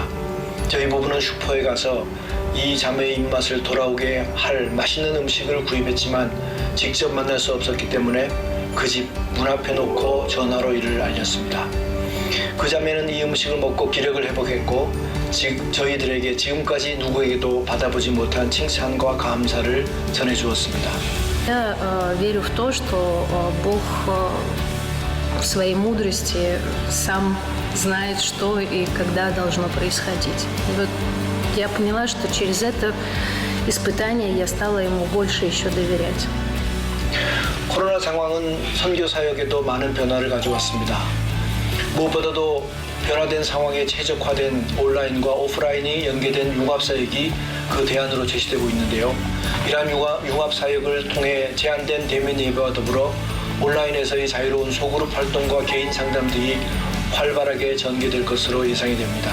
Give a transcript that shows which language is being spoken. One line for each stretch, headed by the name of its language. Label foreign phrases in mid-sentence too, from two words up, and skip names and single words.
Korean: 저희 부부는 슈퍼에 가서 이 자매의 입맛을 돌아오게 할 맛있는 음식을 구입했지만 직접 만날 수 없었기 때문에 그 집 문 앞에 놓고 전화로 이를 알렸습니다. 그 자매는 이 음식을 먹고 기력을 회복했고 저희들에게 지금까지 누구에게도 받아보지 못한 칭찬과 감사를 전해주었습니다.
Russian: Я верю в то, что Бог в своей мудрости сам знает, что и когда должно происходить. И вот я поняла, что через это испытание я стала ему больше еще доверять.
Korean: 코로나 상황은 선교 사역에도 많은 변화를 가져왔습니다. 무엇보다도 변화된 상황에 최적화된 온라인과 오프라인이 연계된 융합사역이 그 대안으로 제시되고 있는데요. 이러한 융합사역을 통해 제한된 대면 예배와 더불어 온라인에서의 자유로운 소그룹 활동과 개인 상담들이 활발하게 전개될 것으로 예상이 됩니다.